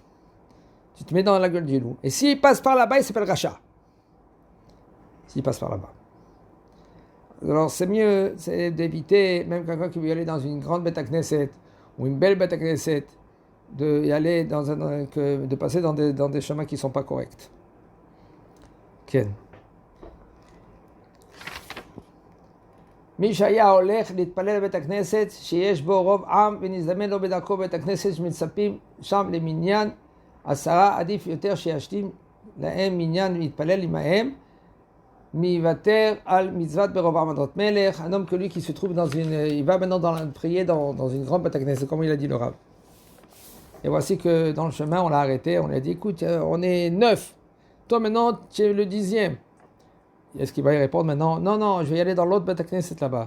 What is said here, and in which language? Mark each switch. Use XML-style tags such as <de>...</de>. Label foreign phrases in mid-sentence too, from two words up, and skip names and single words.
<fr>Tu te mets dans la gueule du loup. Et s'il passe par là-bas, il s'appelle Racha. S'il passe par là-bas. Alors c'est mieux d'éviter, même quelqu'un qui veut y aller dans une grande</fr> <he>בית כנסת,</he> <fr>ou une belle</fr> <he>בית כנסת,</he> <fr>de passer dans des chemins qui ne sont pas corrects. Ken.</fr> <he>מי שהיה הולך להתפלל בבית הכנסת שיש בו רוב עם ונזדמן לו בדרכו בית הכנסת שמצפים שם למניין 10, עדיף יותר שישלים להם מניין ולהתפלל עמהם מיוותר על מצוות ברוב עם הדרת מלך.</he> <fr>Un homme que lui qui se trouve il va maintenant prier dans une grande</fr> <he>בית כנסת,</he> <fr>comme il a dit le Rav. Et voici que dans le chemin on l'a arrêté, on lui a dit écoute, on est 9, toi maintenant tu es le 10e. Est-ce qu'il va y répondre maintenant? Non, je vais y aller dans l'autre</fr> <he>בית כנסת</he> <fr>là-bas.</fr>